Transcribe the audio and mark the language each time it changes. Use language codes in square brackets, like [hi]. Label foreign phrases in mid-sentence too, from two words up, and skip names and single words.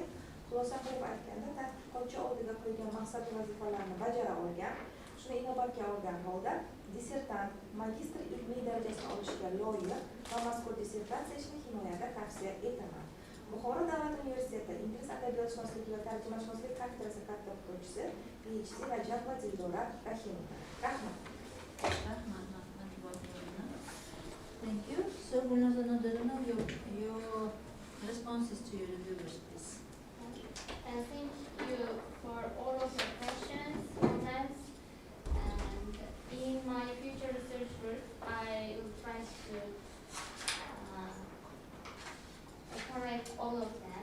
[uz] Xulosa qilib aytganda, tadqiqotchi oldiga qo'ygan maqsad va vazifalarni bajara olgan, shuni inobatga olgan holda dissertant magistr ilmiy darajasini olishga loyiq va mazkur dissertatsiya ishini himoyada tavsiya etaman. Buxoro davlat universiteti ingliz adabiyotshunosligi va tarjimashunoslik kafedrasi katta o'qituvchisi PhD Rajabova Dildora Rahimova. Rahmat. [en] Thank you. So we'll now know your responses to your reviewers, please. And thank you for all of your questions, comments, and in my future research work, I will try to correct all of them.